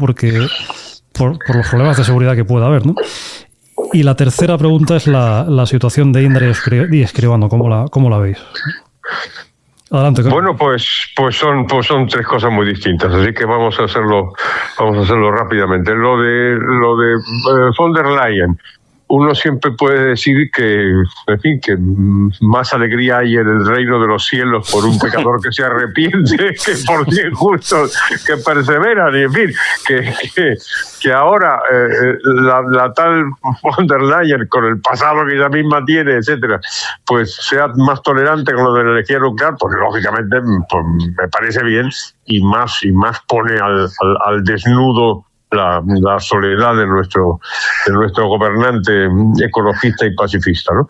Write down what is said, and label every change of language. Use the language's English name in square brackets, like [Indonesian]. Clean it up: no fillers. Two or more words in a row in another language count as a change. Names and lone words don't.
[Spanish] Porque por los problemas de seguridad que pueda haber, ¿no? Y la tercera pregunta es la situación de Indra y Escribano, ¿cómo la veis? Adelante, Carlos. Bueno, pues son tres cosas muy distintas, así que vamos a hacerlo rápidamente. Lo de von der Leyen. uno siempre puede decir que, en fin, que más alegría hay en el reino de los cielos por un pecador que se arrepiente que por 100 justos que perseveran. Y en fin, que ahora la tal von der Leyen, con el pasado que ella misma tiene, etcétera, pues sea más tolerante con lo de la energía nuclear, pues lógicamente pues, me parece bien, y más pone al desnudo la soledad de nuestro gobernante ecologista y pacifista, ¿no?